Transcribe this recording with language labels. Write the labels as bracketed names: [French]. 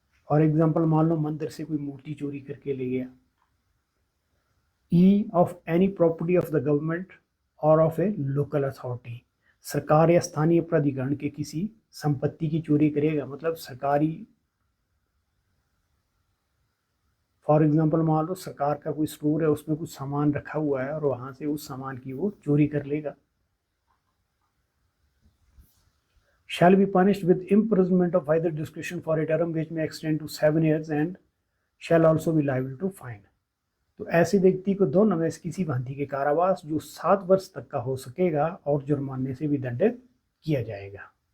[Hindi] For example मान लो मंदिर से कोई मूर्ति चोरी करके ले गया। [English] E of any property of the government or of a local authority, [Hindi] सरकार या स्थानीय प्राधिकरण के किसी संपत्ति की चोरी करेगा, मतलब सरकारी, फॉर एग्जाम्पल मान लो सरकार का कोई स्टोर है, उसमें कुछ सामान रखा हुआ है और वहां से उस सामान की वो चोरी कर लेगा। [English] shall be punished with imprisonment of either discretion for a term which may extend to 7 years and shall also be liable to fine। [Hindi] तो ऐसे व्यक्ति को दोनों में से किसी भांति के कारावास जो 7 वर्ष तक का हो सकेगा और जुर्माने से भी दंडित किया जाएगा।